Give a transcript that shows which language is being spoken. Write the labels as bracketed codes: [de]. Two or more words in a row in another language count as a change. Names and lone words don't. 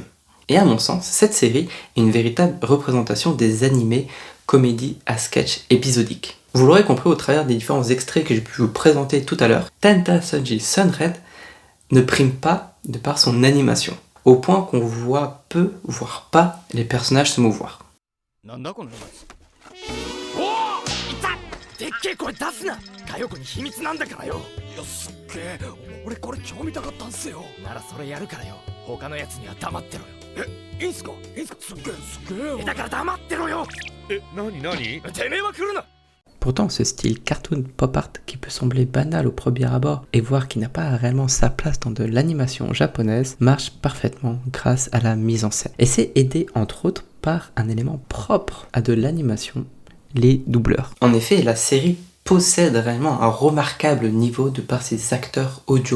[fr] Et à mon sens, cette série est une véritable représentation des animés comédies à sketch épisodiques. Vous l'aurez compris au travers des différents extraits que j'ai pu vous présenter tout à l'heure, Tentai Senshi Sunred ne prime pas de par son animation, au point qu'on voit peu, voire pas, les personnages se mouvoir. [ja] なんだこのやつ。おお、いた。でっけえ声出すな。佳代子に秘密なんだからよ。いや、すっげえ。俺これ今日見たかったんすよ。ならそれやるからよ。他のやつには黙ってろよ。え、いいんすか？いいんすか？すっげえすっげえ。だから黙ってろよ。え、なになに？てめえは来るな。 [fr] Pourtant, ce style cartoon pop art qui peut sembler banal au premier abord et voir qu'il n'a pas réellement sa place dans de l'animation japonaise marche parfaitement grâce à la mise en scène. Et c'est aidé entre autres par un élément propre à de l'animation, les doubleurs. En effet, la série possède réellement un remarquable niveau de par ses acteurs audio.